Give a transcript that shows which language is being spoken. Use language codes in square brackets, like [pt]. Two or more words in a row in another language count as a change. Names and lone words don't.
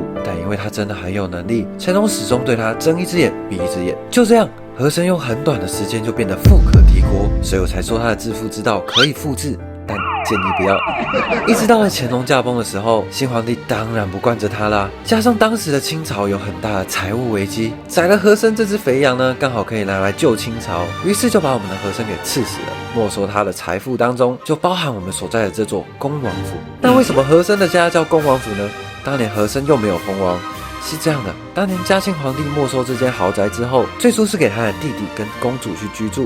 [zh] 但因為他真的很有能力，乾隆始終對他睜一隻眼閉一隻眼。就這樣，和珅用很短的時間就變得富可敵國，所以我才說他的致富之道可以複製。但建議不要。一直到了乾隆駕崩的時候，新皇帝當然不慣着他啦。加上當時的清朝有很大的財務危機，宰了和珅這隻肥羊呢，剛好可以拿來救清朝，於是就把我們的和珅給賜死了。沒收他的財富當中，就包含我們所在的這座恭王府。那為什麼和珅的家叫恭王府呢？當年和珅又沒有封王。是這樣的，當年嘉慶皇帝沒收這間豪宅之後，最初是給他的弟弟跟公主去居住。